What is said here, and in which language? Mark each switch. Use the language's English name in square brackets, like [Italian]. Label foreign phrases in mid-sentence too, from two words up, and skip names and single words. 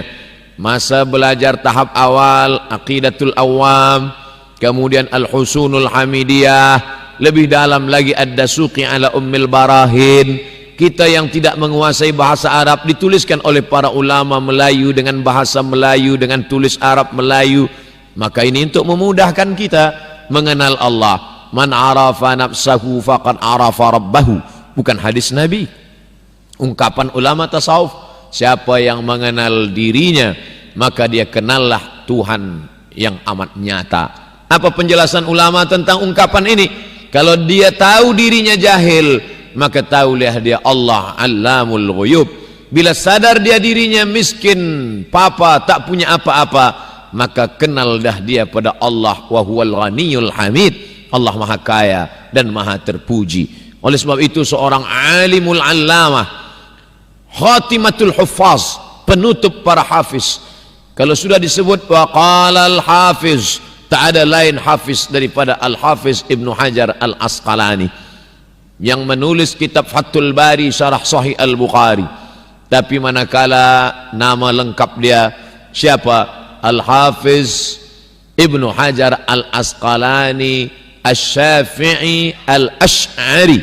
[Malay] Masa belajar tahap awal Aqidatul Awam, kemudian Al-Husunul Hamidiyah, lebih dalam lagi Ad-Dasuqi ala Ummil Barahin. Kita yang tidak menguasai bahasa Arab dituliskan oleh para ulama Melayu dengan bahasa Melayu, dengan tulis Arab Melayu. Maka ini untuk memudahkan kita mengenal Allah. [Arabic] Man arafa nafsahu faqad arafa rabbahu, [Malay] bukan hadis Nabi, ungkapan ulama tasawuf. Siapa yang mengenal dirinya, maka dia kenallah Tuhan yang amat nyata. Apa penjelasan ulama tentang ungkapan ini? Kalau dia tahu dirinya jahil, maka tahulah dia [Arabic] Allah Allamul Ghuyub. [Malay] Bila sadar dia dirinya miskin, papa, tak punya apa-apa, maka kenal dah dia pada Allah, [Arabic] wa huwal ghaniyul hamid. [Malay] Allah maha kaya dan maha terpuji. Oleh sebab itu seorang [Arabic] alimul allamah, khatimatul huffaz, [Malay] penutup para hafiz. Kalau sudah disebut [Arabic] wa qala al hafiz, [Malay] tak ada lain hafiz daripada al hafiz Ibnu Hajar al Asqalani yang menulis kitab Fathul Bari syarah Sahih al Bukhari. Tapi manakala nama lengkap dia siapa? [Arabic] Al-Hafiz Ibnu Hajar Al-Asqalani Asy-Syafi'i Al-Asy'ari.